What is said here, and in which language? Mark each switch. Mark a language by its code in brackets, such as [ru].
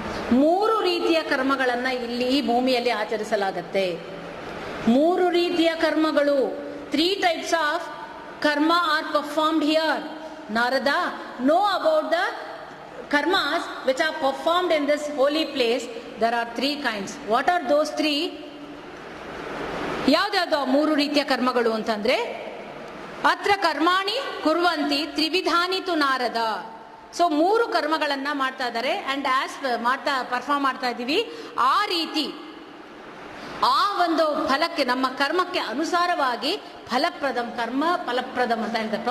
[kn] 3 ರೀತಿಯ ಕರ್ಮಗಳನ್ನ ಇಲ್ಲಿ ಈ ಭೂಮಿಯಲ್ಲಿ ಆಚರಿಸಲಾಗತ್ತೆ. 3 ರೀತಿಯ ಕರ್ಮಗಳು, [en] 3 types of karma are performed here. Narada, know about the karmas which are performed in this holy place. There are 3 kinds. What are those 3? [kn] ಯಾವ್ದಾವ್ದು 3 ರೀತಿಯ ಕರ್ಮಗಳು ಅಂತಂದ್ರೆ, [sa] ಅತ್ರ ಕರ್ಮಾಣಿ ಕುರ್ವಂತಿ ತ್ರಿವಿಧಾನಿ ತು ನಾರದ. [kn] ಸೊ 3 ಕರ್ಮಗಳನ್ನ ಮಾಡ್ತಾ ಇದ್ದಾರೆ, ಅಂಡ್ ಆಸ್ ಪರ್ಫಾರ್ಮ್ ಮಾಡ್ತಾ ಇದ್ದೀವಿ. ಆ ರೀತಿ ಆ ಒಂದು ಫಲಕ್ಕೆ, ನಮ್ಮ ಕರ್ಮಕ್ಕೆ ಅನುಸಾರವಾಗಿ ಫಲಪ್ರದಂ, ಕರ್ಮ ಫಲಪ್ರದಂ ಅಂತ ಹೇಳ್ತಾರೆ.